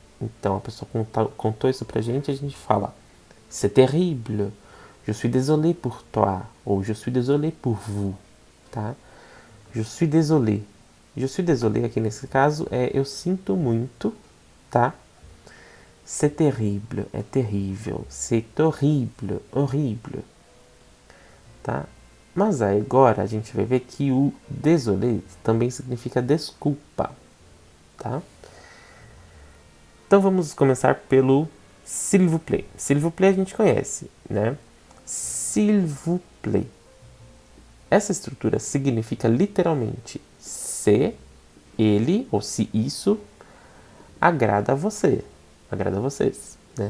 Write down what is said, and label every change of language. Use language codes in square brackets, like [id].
[pt] Então, a pessoa contou isso pra gente e a gente fala, [fr] c'est terrible, je suis désolé pour toi, ou je suis désolé pour vous, [pt] tá? [fr] Je suis désolé. Je suis désolé [pt] aqui nesse caso é eu sinto muito, tá? [fr] C'est terrible, [pt] é terrível. [fr] C'est horrible, horrible. [pt] Tá? Mas agora a gente vai ver que o désolé também significa desculpa, tá? Então vamos começar pelo s'il vous plaît. [fr] S'il vous plaît [pt] a gente conhece, né? [fr] S'il vous plaît. [pt] Essa estrutura significa literalmente se ele ou se isso agrada a você, agrada a vocês, né?